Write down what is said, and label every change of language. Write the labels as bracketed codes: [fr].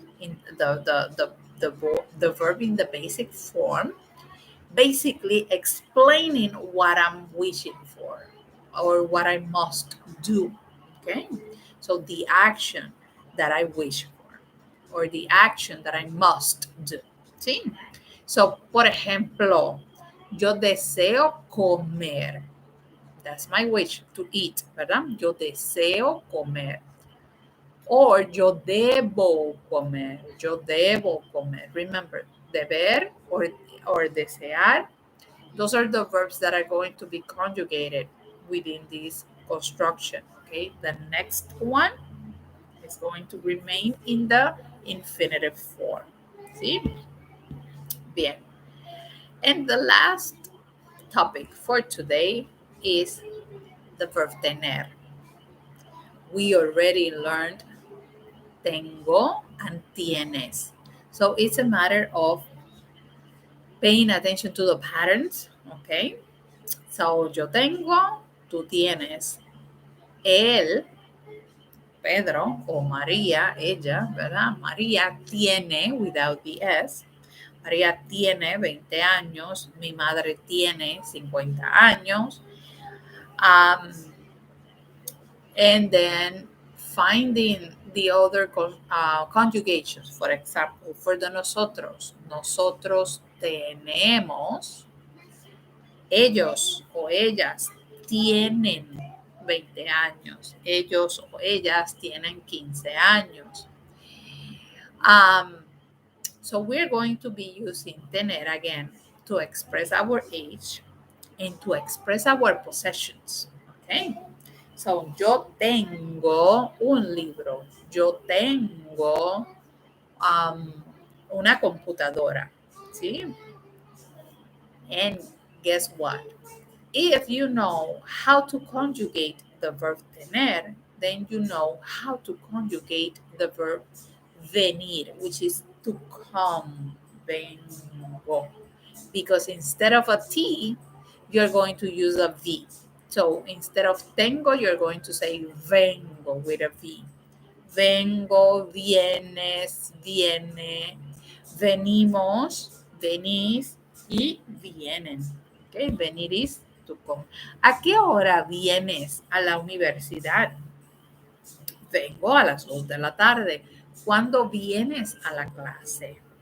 [en] In the verb in the basic form, basically explaining what I'm wishing for or what I must do. Okay? So the action that I wish for or the action that I must do. [es] ¿Sí? So, por ejemplo, yo deseo comer. [en] That's my wish, to eat, [es] ¿verdad? Yo deseo comer. Or yo debo comer. Yo debo comer. [en] Remember, deber or desear, those are the verbs that are going to be conjugated within this construction. Okay, the next one is going to remain in the infinitive form. See? [es] Bien. [en] And the last topic for today is the verb tener. We already learned tengo and tienes. So it's a matter of paying attention to the patterns. [es] Okay. So yo tengo, tú tienes. Él, Pedro, o María, ella, ¿verdad? María tiene, [en] without the S. [es] María tiene 20 años. Mi madre tiene 50 años. [en] And then finding the other conjugations. For example, for the nosotros. [es] Nosotros tenemos. Ellos o ellas tienen 20 años. Ellos o ellas tienen 15 años. [en] So we're going to be using tener again to express our age and to express our possessions. [es] Okay? So yo tengo un libro. Yo tengo una computadora. ¿Sí? [en] And guess what? If you know how to conjugate the verb tener, then you know how to conjugate the verb venir, which is to come. [es] Vengo. [en] Because instead of a T, you're going to use a V. So instead of tengo, you're going to say vengo with a V. [es] Vengo, vienes, viene, venimos, venís y vienen. Okay, [en] venir is to come. [es] ¿A qué hora vienes a la universidad? Vengo a las 2 de la tarde. ¿Cuándo vienes a la clase?